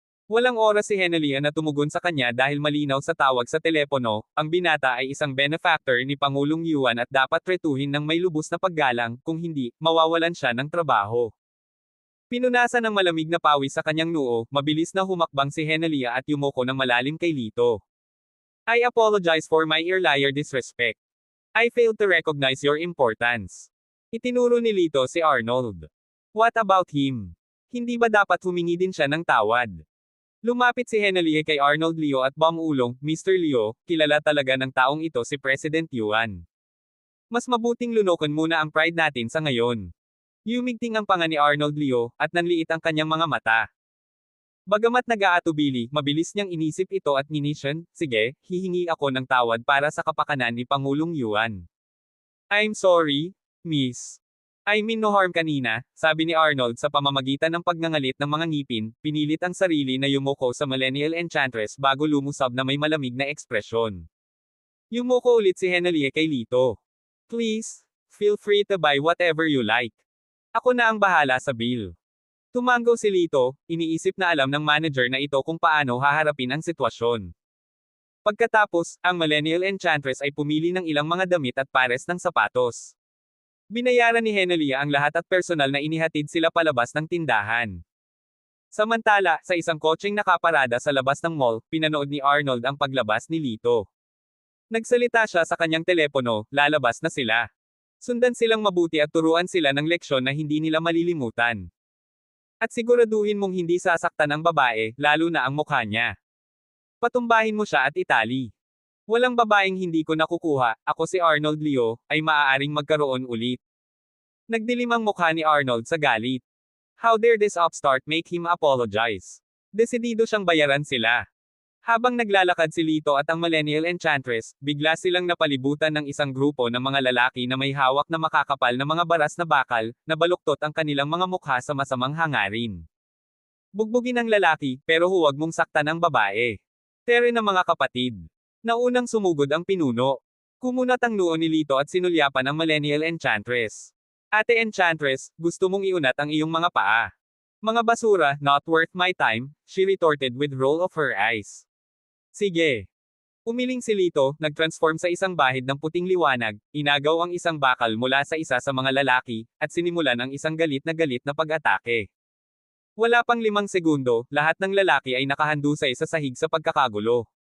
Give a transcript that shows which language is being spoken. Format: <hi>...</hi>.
<tl>Walang oras si Henalia na tumugon sa kanya dahil malinaw sa tawag sa telepono, ang binata ay isang benefactor ni Pangulong Yuan at dapat tretuhin ng may lubos na paggalang, kung hindi, mawawalan siya ng trabaho. Pinunasan ng malamig na pawis sa kanyang noo, mabilis na humakbang si Henalia at yumuko ng malalim kay Lito.</tl> <en>I apologize for my earlier disrespect. I failed to recognize your importance.</en> <tl>Itinuro ni Lito si Arnold.</tl> <en>What about him?</en> <tl>Hindi ba dapat humingi din siya ng tawad? Lumapit si Henalia kay Arnold Leo at bumulong, Mr. Leo, kilala talaga ng taong ito si President Yuan. Mas mabuting lunukin muna ang pride natin sa ngayon. Yumigting ang panga ni Arnold Leo, at nanliit ang kanyang mga mata. Bagamat nag-aatubili, mabilis niyang inisip ito at ginisyon, sige, hihingi ako ng tawad para sa kapakanan ni Pangulong Yuan.</tl> <en>I'm sorry, miss. I mean no harm</en> <tl>kanina, sabi ni Arnold sa pamamagitan ng pagngangalit ng mga ngipin, pinilit ang sarili na yumuko sa Millennial Enchantress bago lumusab na may malamig na ekspresyon. Yumuko ulit si Henalia kay Lito.</tl> <en>Please, feel free to buy whatever you like.</en> <tl>Ako na ang bahala sa bill. Tumango si Lito, iniisip na alam ng manager na ito kung paano haharapin ang sitwasyon. Pagkatapos, ang Millennial Enchantress ay pumili ng ilang mga damit at pares ng sapatos. Binayaran ni Henalia ang lahat at personal na inihatid sila palabas ng tindahan. Samantala, sa isang kotseng nakaparada sa labas ng mall, pinanood ni Arnold ang paglabas ni Lito. Nagsalita siya sa kanyang telepono, lalabas na sila. Sundan silang mabuti at turuan sila ng leksyon na hindi nila malilimutan. At siguraduhin mong hindi sasaktan ang babae, lalo na ang mukha niya. Patumbahin mo siya at itali. Walang babaeng hindi ko nakukuha, ako si Arnold Leo, ay maaaring magkaroon ulit. Nagdilim ang mukha ni Arnold sa galit.</tl> <en>How dare this upstart make him apologize?</en> <tl>Desidido siyang bayaran sila. Habang naglalakad si Lito at ang Millennial Enchantress, bigla silang napalibutan ng isang grupo ng mga lalaki na may hawak na makakapal na mga baras na bakal, na baluktot ang kanilang mga mukha sa masamang hangarin. Bugbugin ang lalaki, pero huwag mong saktan ang babae. Tere ng mga kapatid. Naunang sumugod ang pinuno. Kumunat ang noo ni Lito at sinulyapan ang Millennial Enchantress. Ate Enchantress, gusto mong iunat ang iyong mga paa. Mga basura,</tl> <en>not worth my time, she retorted with roll of her eyes.</en> <tl>Sige. Umiling si Lito, nag-transform sa isang bahid ng puting liwanag, inagaw ang isang bakal mula sa isa sa mga lalaki, at sinimulan ang isang galit na pag-atake. Wala pang 5 segundo, lahat ng lalaki ay nakahandusay sa sahig sa pagkakagulo.</tl>